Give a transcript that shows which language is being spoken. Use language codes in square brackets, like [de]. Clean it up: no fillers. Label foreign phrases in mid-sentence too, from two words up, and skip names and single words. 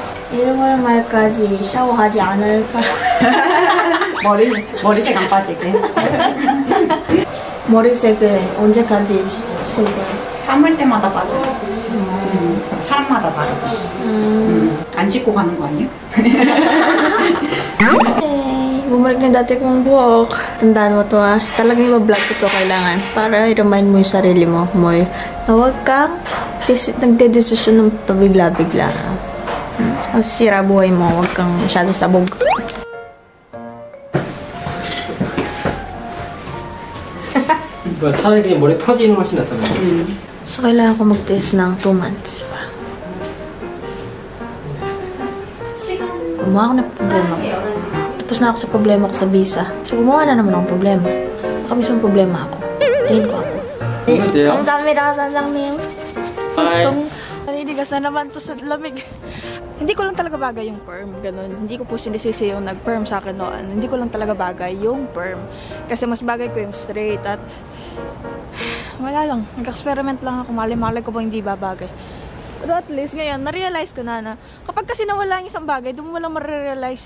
[ko] 1월 말까지 샤워하지 않을까? 머리색 안 빠지게. 머리색은 언제까지 쓸 거예요? 감을 때마다 빠져요. 그럼 사람마다 다르고. 안 씻고 가는 거 아니에요? [tl] Hey, bumalik na dati kong buhok. Tandaan mo to ha. Talagang i-vlog ko to kailangan. Para i-remind mo yung sarili mo, Moy. Na huwag kang nagde-desisyon ng pabigla-bigla. Kasi sira buhay mo. Huwag kang masyado sabog. [ko] 뭐야, 차라리 그냥 머리 펴지는 거 훨씬 낫잖아요. [tl] So, kailangan ko mag-test ng 2 months pa. Gumawa ako ng problema ko. Tapos na ako sa problema ko sa visa. So, gumawa na naman akong problema. Baka mismo problema ako. Tingin ko ako. [ko] 어때요? Kamsahamnida, Sanjangnim. Bye. [tl] Naninigas na naman to sa lamig. Hindi ko lang talaga bagay yung perm. Ganun. Hindi ko po sinisisi yung nag-perm sa akin noon. Hindi ko lang talaga bagay yung perm. Kasi mas bagay ko yung straight at wala lang. Nag-experiment lang ako. Malay-malay ko bang hindi babagay. Pero [en] at least [tl] ngayon, na-realize ko na kapag kasi nawala yung isang bagay, doon mo lang ma-realize.